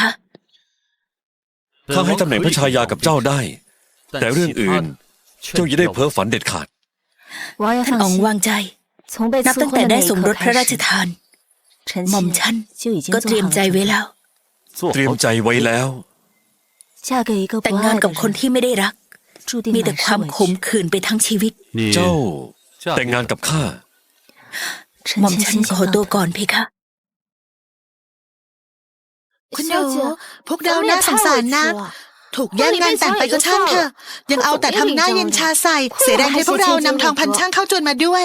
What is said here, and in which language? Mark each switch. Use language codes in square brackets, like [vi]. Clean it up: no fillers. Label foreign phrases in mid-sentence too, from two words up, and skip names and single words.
[th] ข้าให้ตำแหน่งพระชายากับเจ้าได้ แต่เรื่องอื่น เจ้าอย่าได้เพ้อฝันเด็ดขาด [zh] 王爷 [th] ท่าน [zh] 放 [th] อ๋อง [zh] 心， [th] วางใจ [zh] 从被 [th] นับ [zh] 赐 [th] ตั้ง [zh] 婚 [th] แต่ [zh] 的 [th] ได้ [zh] 那一 [th] สมร [zh] 刻 [th] สพระรา [zh] 开 [th] ช [zh] 始， [th] ทาน [zh] 臣 [th] หม่อม [zh] 妾 [th] ฉัน [zh] 就已经 [th] ก็ [zh] 做 [th] เตรียม [zh] 好了 [th] ใจไว้ [zh] 准备 [th] แล้ว เตรียมใจไว้แล้ว [zh] 嫁给一个 [th] แต่ [zh] 不 [th] งงาน [zh] 爱 [th] กับ [zh] 的 [th] คน [zh] 人， [th] ที่ไม่ได้รัก [zh] 注定 [th] มีแต่ [zh] 满 [th] ความ [zh] 是委 [th] ขม [zh] 屈。 [th] ขื่นไปทั้งชีวิต เจ้า แต่งงานกับข้า หม่อม [zh] 臣妾 [th] ฉัน [zh] 先 [th] ขอ [zh] 行 [th] ตัว [zh] 告退。 [th] ก่อนเพคะ คุณหนูพวกเราน่าสงสารนะ ถูกแย่งงานแต่งไปก็ช่างเถอะ ยังเอาแต่ทำหน้าเย็นชาใส่ เสียแรงให้พวกเรานำทองพันช่างเข้าจวนมาด้วย